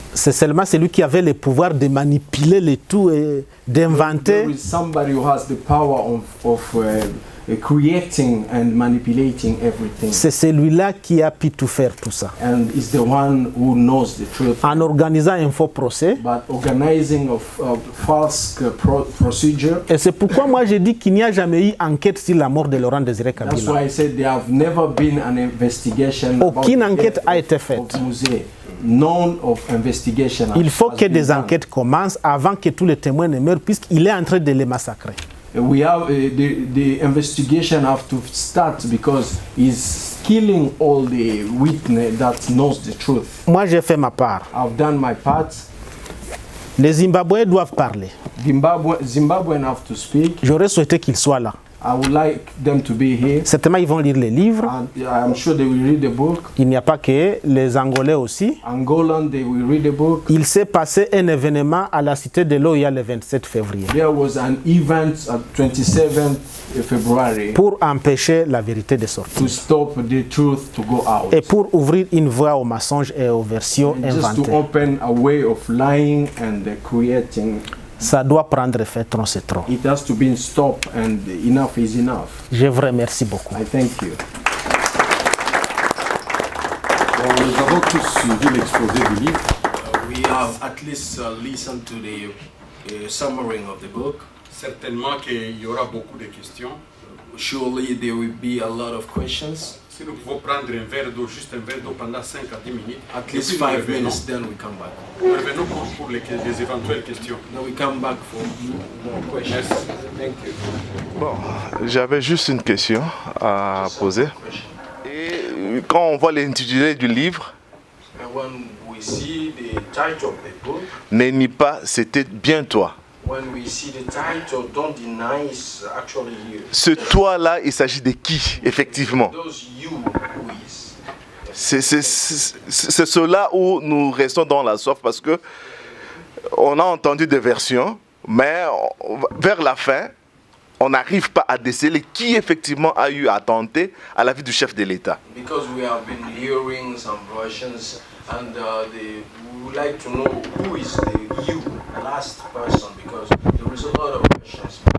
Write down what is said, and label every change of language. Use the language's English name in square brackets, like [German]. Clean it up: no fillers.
[French] C'est seulement celui qui avait le pouvoir de manipuler le tout et d'inventer. [English] There is somebody who has the power of creating and manipulating everything. [French] C'est celui-là qui a pu tout faire tout ça. [English] And is the one who knows the truth. [French] En organisant un faux procès. [English] But organizing of false procedure. [French] Et c'est pourquoi moi j'ai dit qu'il n'y a jamais eu enquête sur la mort de Laurent Désiré Kabila. [English] That's why I said there have never been an investigation. [French] Aucune enquête a été faite. [English] None of investigation. [French] Il faut que des enquêtes commencent avant que tous les témoins ne meurent, puisqu'il est en train de les massacrer. [English] We have the investigation have to start because he's killing all the witness that knows the truth. [French] Moi j'ai fait ma part. [English] I've done my part. [French] Les Zimbabwéens doivent parler. [English] Zimbabweans have to speak. [French] J'aurais souhaité qu'ils soient là. [English] I would like them to be here. [French] Certainement, ils vont lire les livres. [English] And I'm sure they will read the book. [French] Il n'y a pas que les Angolais aussi. [English] Angolan, they will read the book. [French] Il s'est passé un événement à la Cité de l'Oya le 27 février. [English] There was an event at 27th February. [French] Pour empêcher la vérité de sortir. [English] To stop the truth to go out. [French] Et pour ouvrir une voie aux mensonges et aux versions inventées. [English] Just to open a way of lying and creating. [French] Ça doit prendre fin, trop c'est trop. [English] It has to be stopped and enough is enough. [French] Je vous remercie beaucoup. [English] I thank you. [French] Bon, nous avons tous suivi l'exposé du livre. [English] We have at least listened to the summary of the book. [French] Certainement qu'il y aura beaucoup de questions. [English] Surely there will be a lot of questions. [French] Si nous pouvons prendre un verre d'eau, juste un verre d'eau pendant 5 à 10 minutes. [English] At least 5 minutes, then we come back. [French] Nous revenons pour les éventuelles questions. [English] Then we come back for more questions. [French] Merci. [English] Thank you. [French] Bon, j'avais juste une question à poser. Et quand on voit l'intitulé du livre, [English] when we see the title of the book, [French] Ne nie pas, c'était bien toi. [English] When we see the title, Don't Deny, is actually you. [French] Ce toi-là, il s'agit de qui, effectivement? [English] Those you who is. [French] C'est cela où nous restons dans la soif parce que on a entendu des versions, mais vers la fin, on n'arrive pas à déceler qui effectivement a eu à tenter à la vie du chef de l'État. [English] Because we have been hearing some versions and we would like to know who is the last person, because there is a lot of questions.